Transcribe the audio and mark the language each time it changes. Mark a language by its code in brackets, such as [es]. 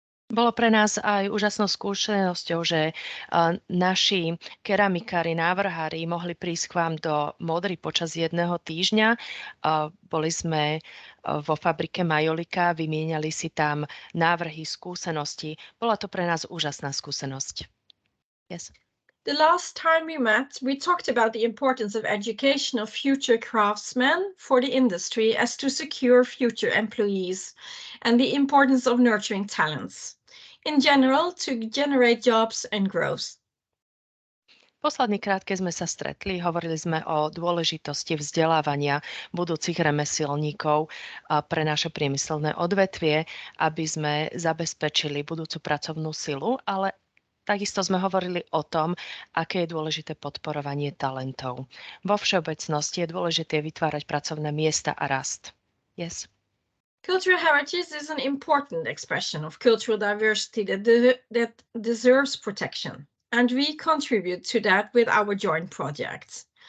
[sk] Bolo pre nás aj úžasnou skúsenosťou, že naši keramikári, návrhári mohli prísť k vám do Modry počas jedného týždňa. Boli sme vo fabrike Majolika, vymieniali si tam návrhy, skúsenosti. Bola to pre nás úžasná skúsenosť. [en] Yes. The last time we met, we talked about the importance of education of future craftsmen for the industry as to secure future employees and the importance of nurturing talents. In general, to generate jobs and growth. [sk] Posledný krát, keď sme sa stretli, hovorili sme o dôležitosti vzdelávania budúcich remeselníkov pre naše priemyselné odvetvie, aby sme zabezpečili budúcu pracovnú silu, ale takisto sme hovorili o tom, aké je dôležité podporovanie talentov. Vo všeobecnosti je dôležité vytvárať pracovné miesta a rast. [en] Yes. Cultural heritage is an important expression of cultural diversity that deserves protection, and we contribute to that with our joint projects.